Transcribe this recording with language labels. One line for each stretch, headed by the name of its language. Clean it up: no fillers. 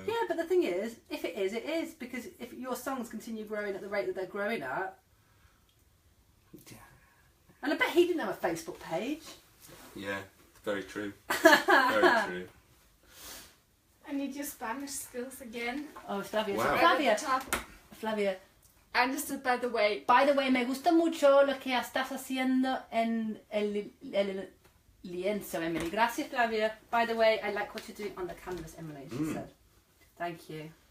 English: Yeah, but the thing is, if it is, it is, because if your songs continue growing at the rate that they're growing at, and I bet he didn't have a Facebook page. Yeah, very true. Very true. I need your Spanish skills again. Oh, Flavia. Wow. So, Right Flavia. at the top. Flavia. Understood, by the way. By the way,
Spanish: me gusta mucho lo que estás haciendo en el lienzo, Emily. Gracias, Flavia.
English: By the way, I like what you're doing on the canvas, Emily, she said. Thank you.